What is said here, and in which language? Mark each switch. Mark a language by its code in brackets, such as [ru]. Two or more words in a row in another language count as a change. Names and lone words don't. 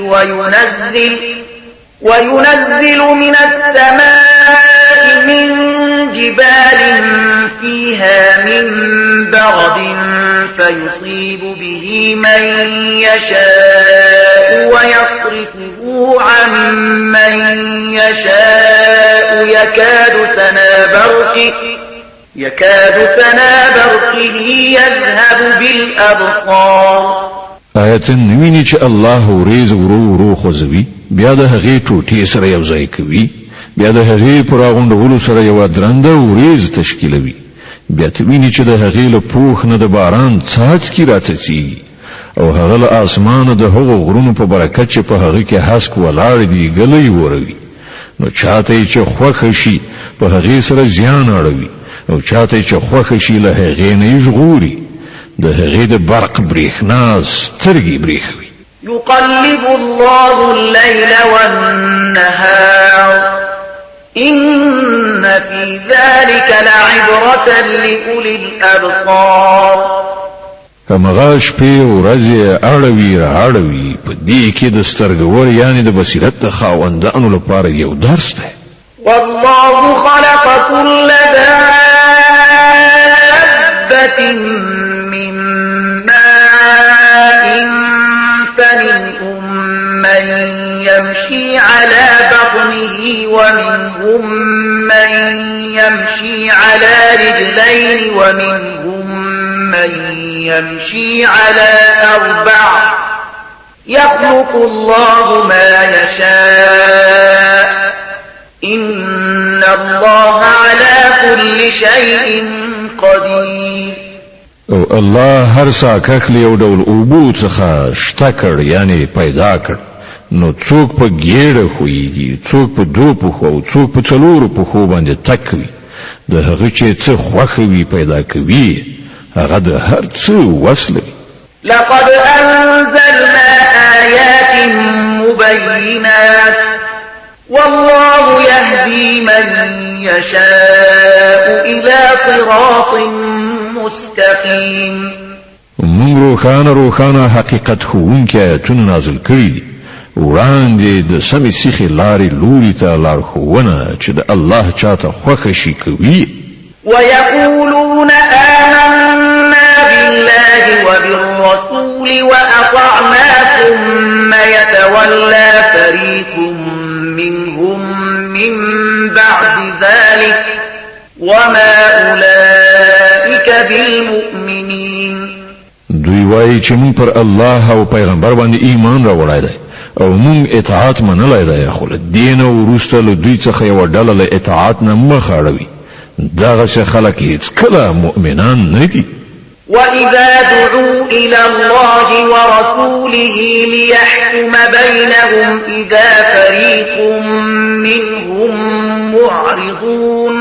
[ar] وينزل من السماء من جبال فيها من برد فيصيب به من يشاء ويصرفه عن من يشاء يكاد سنا برقه يذهب بالأبصار. [ps] آیتن نویني چې الله وريز ورو خوځوي بیا د هغې ټوټې سره یو ځای کوي بیا د هغې پر راغونډولو سره یوه درنده وریځ تشکیلوي. بیا ته ویني چې د هغې له پوښ نه د باران څاڅکي راڅڅېږي او هغه له اسمانه د هغو غرونو په برکت چې په هغه کې هسک ولاړ دي ګلی وروي. نو چاته چې خوښه شي په هغې سره زیان اړوي او چاته چې خوښه شي له هغې نه یې ژغوري. د هغې د برق برېښنا سترګې برېښوي. [ar] يقلب الله الليل والنهار إن في ذلك لعبرة لأولي الأبصار. [ps] همغه شپې ورځې اړوي را اړوي په دې کې د سترګور یعنی د بصیرت د خاوندانو لپاره یو درس دی. [ar] والله خلق كل دابة من ماء فمنهم من يمشي على بطنه ومنهم من يمشي على رجلين ومنهم من يمشي على أربع يخلق الله ما يشاء إن الله على كل شيء قدير. [ps] او الله هر ساکک له یو ډول اوبو څخه شته کړ یعنی پیدا کړ. نو څوک په ګیړه خوېږي څوک په دوه پښو او څوک په څلورو پښو باندې تک وي. د هغه چې څه خوښه وي پیدا کوي هغه د هر څه وس لري. [ar] لقد أنزلنا آيات مبينات والله يهدي من يشاء إلى صراط مستقيم. [ps] موږ روښانه حقیقت ښوونکي آیتونه نازل کړي دي. وړاندې د سمې سیخې لارې لوري ته لارښوونه چې د الله چاته خوښه شي کوي. [ar] ويقولون آمنا بالله وبالرسول وأطعنا ثم يتولى فريق منهم من بعد ذلك وما أولئك بالمؤمنين. [ps] دوی وایي چې موږ پر الله او پیغمبر باندې ایمان راوړی دی او موږ اطاعت منلی دی خو له دین او وروسته له دوی څخه یوه ډله له اطاعت نه مخ اړوي. دغسې خلک هیڅکله مؤمنان نه دي. [ar] وإذا دعوا إلى الله ورسوله ليحكم بينهم إذا فريق منهم معرضون.